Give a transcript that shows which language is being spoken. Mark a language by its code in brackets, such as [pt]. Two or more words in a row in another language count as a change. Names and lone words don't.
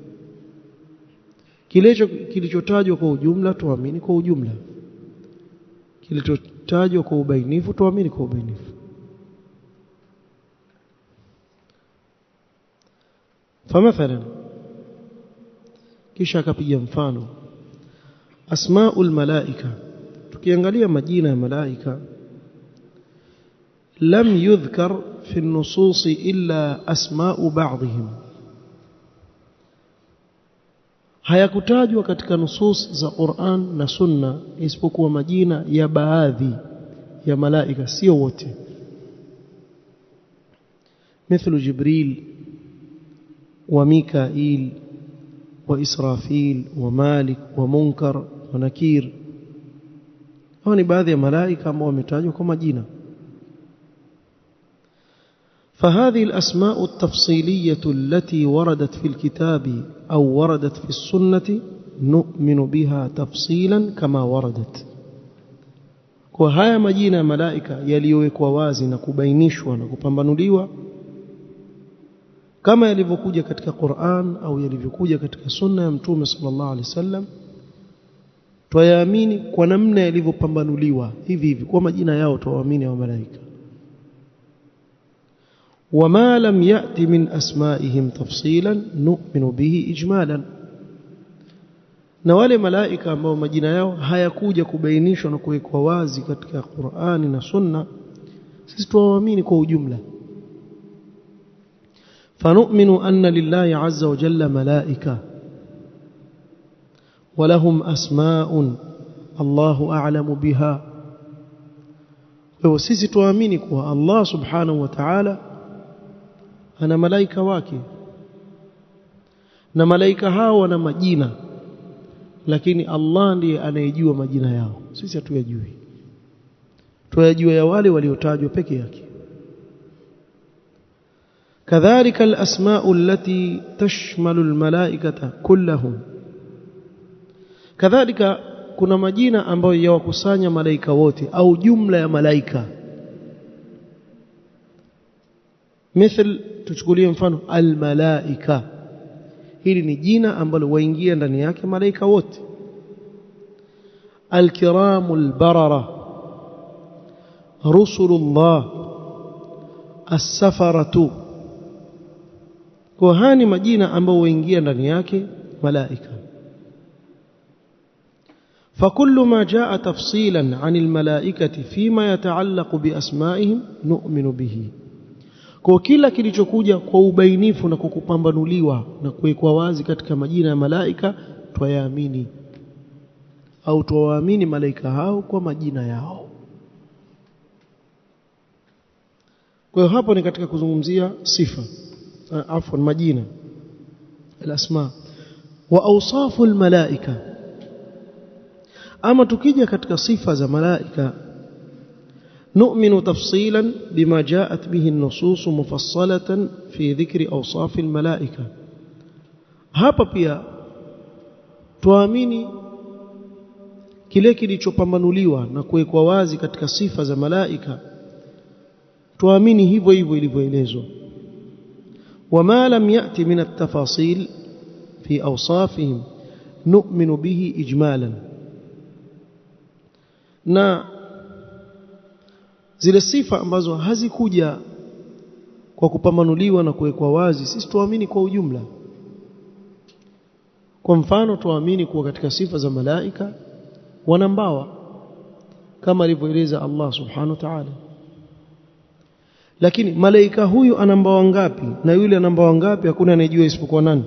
[sw] kilichotajwa kwa ujumla tuamini kwa ujumla, kilichotajwa kwa ubainifu tuamini kwa ubainifu. فمثلا kisha akapiga mfano [ar] أسماء الملائكة, [sw] tukiangalia majina ya malaika [ar] لم يذكر في النصوص إلا أسماء بعضهم, [sw] hayakutajwa katika nusus za Qur'an na Sunna isipokuwa majina ya baadhi ya malaika, sio wote. [ar] مثل جبريل وميكائيل وإسرافيل ومالك ومنكر ونكير، هؤلاء بعض الملائكة [sw] ambao wametajwa kwa majina. [ar] فهذه الأسماء التفصيلية التي وردت في الكتاب أو وردت في السنة نؤمن بها تفصيلا كما وردت. [sw] kwa haya majina ya malaika yaliyowekwa wazi na kubainishwa na kupambanuliwa kama yalivyokuja katika Qur'an au yalivyokuja katika sunna ya Mtume [ar] صلى الله عليه وسلم, [sw] tuyaamini kwa namna yalivyopambanuliwa hivi hivi kwa majina yao, tuwaamini wa malaika. [ar] وما لم يأتي من أسمائهم تفصيلا نؤمن به إجمالا، [sw] na wale malaika ambao majina yao hayakuja kubainishwa na kuwekwa wazi katika Qur'ani na Sunna, sisi tuwaamini kwa ujumla. [ar] فنؤمن أن لله عز وجل ملائكة ولهم أسماء الله أعلم بها، [sw] وسيسي tuamini kwa Allah [ar] سبحانه وتعالى [sw] ana malaika wake, na malaika hao wana majina, lakini Allah ndiye anayejua majina yao, sisi hatuyajui. Tuyajua ya wale waliotajwa peke yake. [ar] كذلك الأسماء التي تشمل الملائكة كلهم، كذلك [sw] kuna majina ambayo yawakusanya malaika wote au jumla ya malaika. مثل tuchukulie mfano al-malaika, hili ni jina ambalo waingia ndani yake malaika wote. [ar] الكرام البررة, [sw] rusulullah, as-safaratu, kwa hani majina ambayo waingia ndani yake malaika. [ar] فكل ما جاء تفصيلا عن الملائكة فيما يتعلق بأسمائهم نؤمن به، [sw] kwa kila kilichokuja kwa ubainifu na kukupambanuliwa na kuwekwa wazi katika majina ya malaika tuyaamini, au tuwaamini malaika hao kwa majina yao. Kwa hiyo hapo ni katika kuzungumzia sifa, majina, [ar] الأسماء وأوصاف الملائكة. [sw] Ama tukija katika sifa za malaika, [ar] نؤمن تفصيلا بما جاءت به النصوص مفصلة في ذكر أوصاف الملائكة. [sw] hapa pia tuamini kile kilichopambanuliwa na kuwekwa wazi katika sifa za malaika, tuamini hivyo hivyo ilivyoelezwa. [ar] وما لم يأتي من التفاصيل في أوصافهم نؤمن به إجمالا، [sw] na zile sifa ambazo hazikuja kwa kupambanuliwa na kuwekwa wazi sisi tuamini kwa ujumla. Kwa mfano tuamini kuwa katika sifa za malaika wana mbawa kama alivyoeleza Allah [ar] سبحانه وتعالى, [sw] lakini malaika huyu ana mbawa ngapi na yule ana mbawa ngapi hakuna anayejua isipokuwa nani?